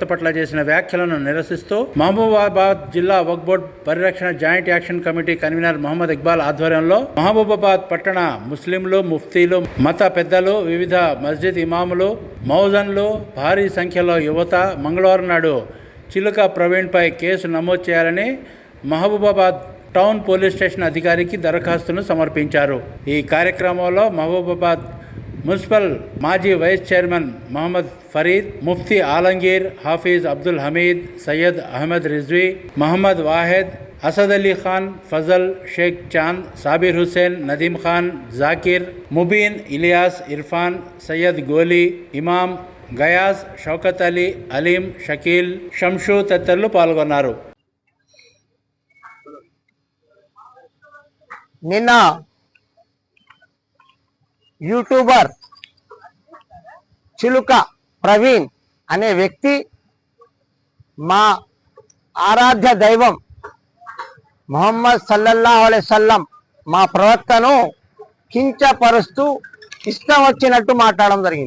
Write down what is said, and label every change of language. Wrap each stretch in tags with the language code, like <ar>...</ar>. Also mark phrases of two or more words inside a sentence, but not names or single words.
<te>పట్ల చేసిన వ్యాఖ్యలను నిరసిస్తూ మహబూబాబాద్ జిల్లా వక్ఫ్ బోర్డు పరిరక్షణ జాయింట్ యాక్షన్ కమిటీ కన్వీనర్ మొహమ్మద్ ఇక్బాల్ ఆధ్వర్యంలో మహబూబాబాద్ పట్టణ ముస్లింలు, ముఫ్తీలు, మత పెద్దలు, వివిధ మస్జిద్ ఇమాములు, మౌజన్లు, భారీ సంఖ్యలో యువత మంగళవారం నాడు చిలుక ప్రవీణ్ పై కేసు నమోదు చేయాలని మహబూబాబాద్ టౌన్ పోలీస్ స్టేషన్ అధికారికి దరఖాస్తును సమర్పించారు. ఈ కార్యక్రమంలో మహబూబాబాద్ మున్సిపల్ మాజీ వైస్ చైర్మన్ మహమ్మద్ ఫరీద్, ముఫ్తీ ఆలంగీర్, హాఫీజ్ అబ్దుల్ హమీద్, సయ్యద్ అహ్మద్ రిజ్వీ, మహమ్మద్ వాహెద్, असद अली खान, फजल, शेख चांद, साबिर हुसैन, नदीम खान, जाकिर, मुबीन, इलियास, इरफान, सैयद गोली, इमाम, गयास, शौकत अली, अलीम, షకీల్, షంషు తదితరులు పాల్గొన్నారు. నిన్న యూట్యూబర్ చిలుక ప్రవీణ్ అనే వ్యక్తి మా ఆరాధ్య దైవం మొహమ్మద్ సల్లల్లాహు అలైహి వసల్లం మా ప్రవక్తను కించపరుస్తూ ఇష్టం వచ్చినట్టు మాట్లాడడం జరిగింది.</te>